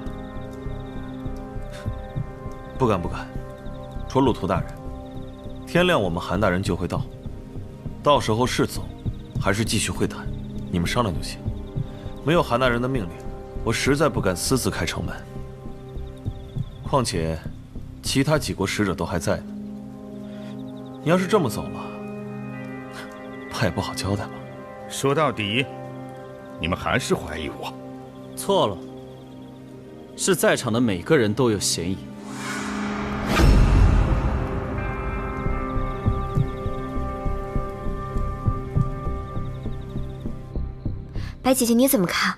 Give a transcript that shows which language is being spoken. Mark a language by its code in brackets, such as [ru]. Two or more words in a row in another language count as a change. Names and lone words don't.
[zh] 不敢不敢。卓魯圖大人， 天亮我们韓大人就會到，到時候是走，還是繼續會談，你們商量就行。沒有韓大人的命令，我實在不敢私自開城門。況且，其他幾國使者都還在呢。你要是這麼走了，怕也不好交代吧。說到底，你們還是懷疑我。錯了，是在場的每個人都有嫌疑。白姐姐，你怎麼看？